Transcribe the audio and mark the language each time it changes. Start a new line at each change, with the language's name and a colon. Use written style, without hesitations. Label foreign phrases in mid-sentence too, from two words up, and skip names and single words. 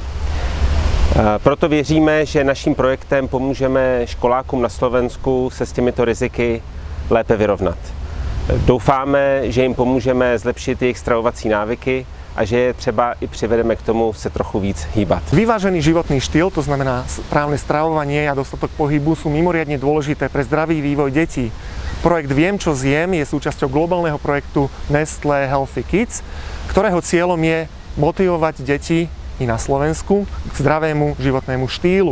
Czech: Proto věříme, že naším projektem pomůžeme školákům na Slovensku se s těmito riziky lépe vyrovnat. Doufáme, že jim pomůžeme zlepšit jejich stravovací návyky a že je třeba i přivedeme k tomu se trochu víc hýbat.
Slovak: Vyvážený životný štýl, to znamená správne stravovanie a dostatok pohybu sú mimoriadne dôležité pre zdravý vývoj detí. Projekt Viem, čo zjem je súčasťou globálneho projektu Nestlé Healthy Kids, ktorého cieľom je motivovať deti i na Slovensku k zdravému životnému štýlu.